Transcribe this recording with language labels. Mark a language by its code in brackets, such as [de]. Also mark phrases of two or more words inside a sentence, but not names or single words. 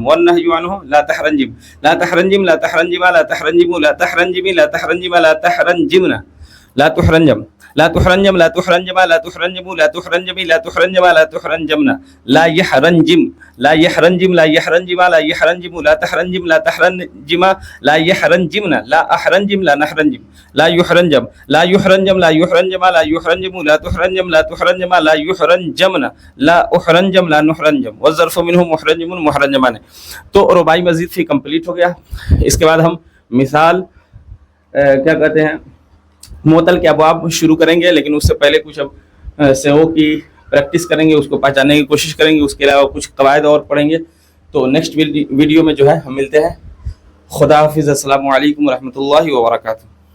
[ar] والنهي عنه لا تحرنجم لا تحرنجم لا تحرنجما لا تحرنجموا لا تحرنجمي لا تحرنجما لا تحرنجمن لا تحرنجم لا تحرنجم لا تحرنجما لا تحرنجموا لا تحرنجمي لا تحرنجما لا تحرنجمن لا يحرنجم لا يحرنجم لا يحرنجما لا يحرنجموا لا تحرنجم لا تحرنجما لا يحرنجمن لا أحرنجم لا نحرنجم. لا يحرنجم لا يحرنجم لا يحرنجما لا يحرنجموا لا تحرنجم لا تحرنجما لا يحرنجمن لا أحرنجم لا نحرنجم والظرف منه محرنجم محرنجمان. [ur] تو رباعی مزید فی کمپلیٹ ہو گیا۔ اس کے بعد ہم مثال کیا کہتے ہیں معتل کے ابواب شروع کریں گے، لیکن اس سے پہلے کچھ اب سہو کی پریکٹس کریں گے، اس کو پہچاننے کی کوشش کریں گے. اس کے علاوہ کچھ قواعد اور پڑھیں گے تو [en] next video [ur] میں جو ہے ہم ملتے ہیں. خدا حافظ, [ar] السلام عليكم رحمة الله وبركاته.